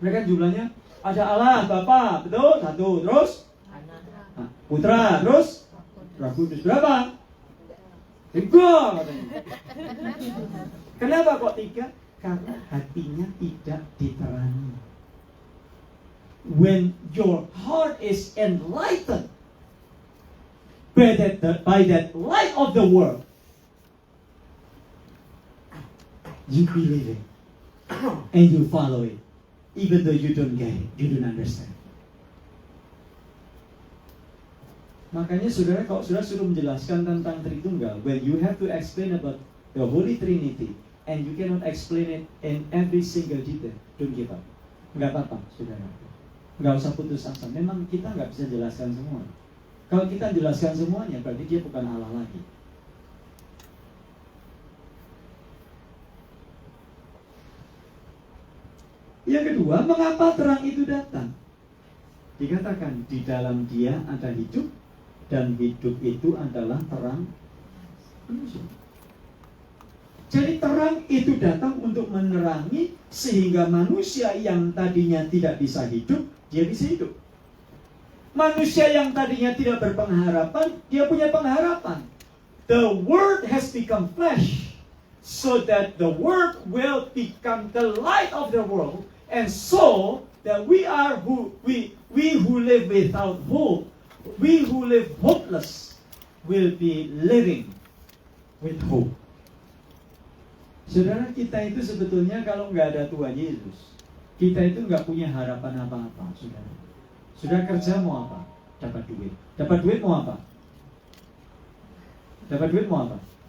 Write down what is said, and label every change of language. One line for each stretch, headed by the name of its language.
Indonesian: Mereka jumlahnya ada Allah Bapa, betul? 1. Terus Putra, terus Roh Kudus. Berapa? 3 katanya. Kenapa kok 3? Karena hatinya tidak diterangi.
English: When your heart is enlightened by that light of the world, you believe it. and you follow it, even though you don't get it, you don't understand.
Indonesian: Makanya saudara, kalau saudara suruh menjelaskan tentang Tritunggal,
English: when you have to explain about the Holy Trinity and you cannot explain it in every single detail, don't give up.
Indonesian: Nggak apa-apa, saudara. Nggak usah putus asa. Memang kita nggak bisa jelaskan semua. Kalau kita jelaskan semuanya, berarti dia bukan Allah lagi. Yang kedua, mengapa terang itu datang? Dikatakan di dalam dia ada hidup, dan hidup itu adalah terang manusia. Jadi terang itu datang untuk menerangi sehingga manusia yang tadinya tidak bisa hidup, dia bisa hidup. Manusia yang tadinya tidak berpengharapan, dia punya pengharapan.
English: The Word has become flesh, so that the Word will become the light of the world, and so that we who live without hope, we who live hopeless, will be living with hope.
Indonesian: Saudara, kita itu sebetulnya kalau nggak ada Tuhan Yesus, kita itu nggak punya harapan apa-apa, saudara. Sudah kerja mau apa? Dapat duit. Dapat duit mau apa? Dapat duit mau apa?